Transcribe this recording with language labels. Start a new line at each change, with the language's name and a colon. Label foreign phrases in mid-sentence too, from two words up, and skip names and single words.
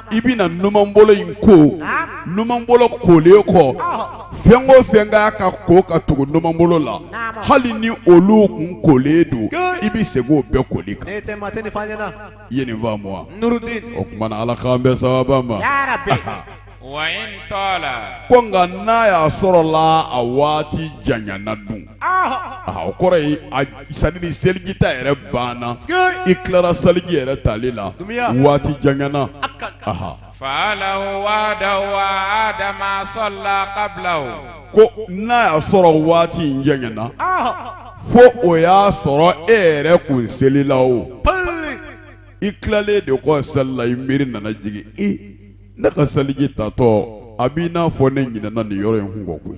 Bambara: i bɛna numanbolo in ko numanbolo kolen kɔ fɛn o fɛn k'a ka ko ka tugu numanbolo la hali ni olu kun kolen don i bi segin o bɛɛ koli kan Ne tɛ maa tɛ nin fɔ an ɲɛna. i ye nin faamu wa Nurudin. o tuma na Ala k'an bɛɛ sababa ma
Arabic: يا رب. وإن طال
Bambara: ko nka n'a y'a sɔrɔla a waati janyana dun o kɔrɔ ye sadiri seliji ta yɛrɛ banna i tilara seliji yɛrɛ tali la waati janyana
Arabic: فعله وحده وعاد ما صلى قبله
Bambara: ko n'a y'a sɔrɔ waati in janyana fo o y'a sɔrɔ e yɛrɛ kun selila o i tilalen de kɔ seli la i miiri nana jigin ne ka seliji tatɔ a b'i n'a fɔ ne ɲinana nin yɔrɔ in kun kɔ koyi